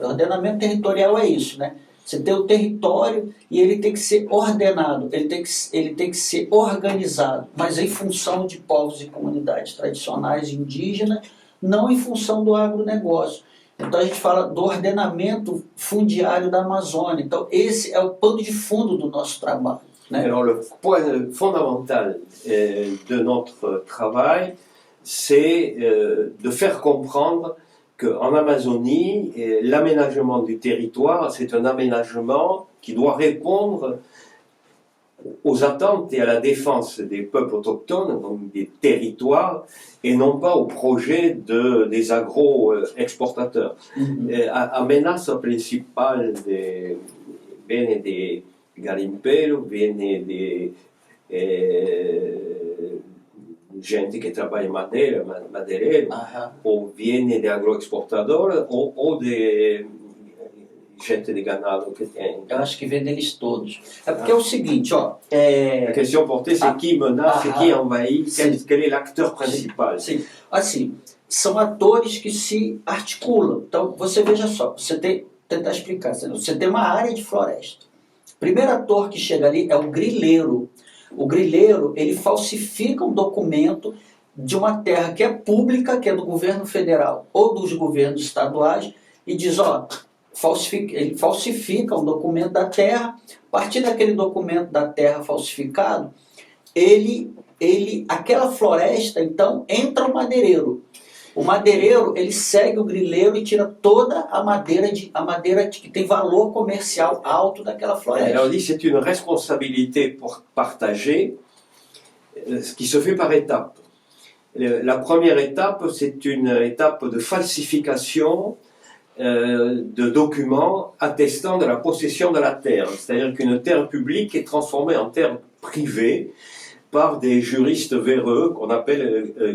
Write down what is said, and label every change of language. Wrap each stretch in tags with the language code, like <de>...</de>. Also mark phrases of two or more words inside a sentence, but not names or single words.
<pt>O ordenamento territorial é isso, né? Você tem o território e ele tem que ser ordenado, ele tem que ser organizado, mas em função de povos e comunidades tradicionais indígenas, não em função do agronegócio. Então a gente fala do ordenamento fundiário da Amazônia. Então esse é o pano de fundo do nosso trabalho, né?</pt> <fr>Alors le point fondamental de notre travail, c'est de faire comprendre qu'en Amazonie, l'aménagement du territoire, c'est un aménagement qui doit répondre aux attentes et à la défense des peuples autochtones, donc des territoires, et non pas au projet des agro-exportateurs.</fr> <pt>A ameaça principal viene de garimpeiro, viene de gente que trabalha em madeireiro, ou viene de agroexportador, ou de gente de ganado que tem. Eu acho que vem deles todos. É porque é o seguinte, ó... A questão</pt> <fr>portée, c'est qui menace, c'est qui envahit, quel est l'acteur principal.</fr> <pt>Sim. Assim, são atores que se articulam. Então, você veja só, tentar explicar, você tem uma área de floresta. O primeiro ator que chega ali é o grileiro. O grileiro, ele falsifica um documento de uma terra que é pública, que é do governo federal ou dos governos estaduais, e diz, ó, ele falsifica um documento da terra. A partir daquele documento da terra falsificado, aquela floresta, então, entra o madeireiro. O madeireiro, ele segue o grileiro e tira toda a madeira que tem valor comercial alto daquela floresta.</pt> <fr>Alors, c'est une responsabilité partagée qui se fait par étapes. La première étape, c'est une étape de falsification de documents attestant de la possession de la terre. C'est-à-dire qu'une terre publique est transformée en terre privée par des juristes véreux qu'on appelle</fr>